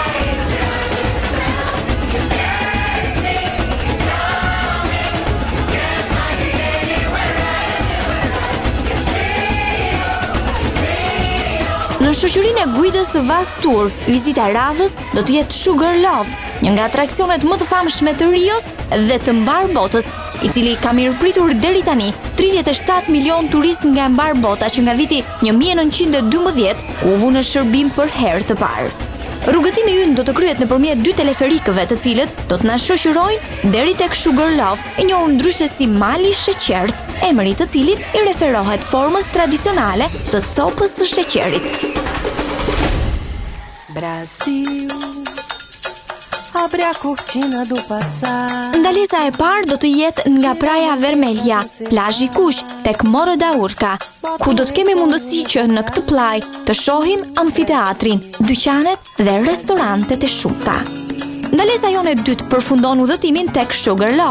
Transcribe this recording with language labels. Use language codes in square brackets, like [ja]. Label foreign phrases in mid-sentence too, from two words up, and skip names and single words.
[sq] Në shoqërinë e guidës së Vaz Tour, vizita e radhës do të jetë Sugarloaf, një nga atraksionet më të famshme të Rios dhe të mbar botës, i cili ka mirëpritur deri tani 37 milion turistë nga mbar bota që nga viti 1912 u vu në shërbim për herë të parë. Rrugëtimi ynë do të kryhet nëpërmjet 2 teleferikëve, të cilët do të na shoqërojnë deri tek Sugarloaf, e njohur ndryshe si mali i sheqert, emri i të cilit i referohet formës tradicionale të copës së sheqerit. [pt] Brasil, abre a cortina do passado. [sq] Ndalesa e parë do të jetë nga Praia Vermelha, plazhi Kuq tek Morro da Urca, ku do të kemi mundësi që në këtë plaj të shohim amfiteatrin, dyqanet dhe restorantet e shumta. Ndalesa jone e dytë përfundon udhëtimin tek Sugarloaf.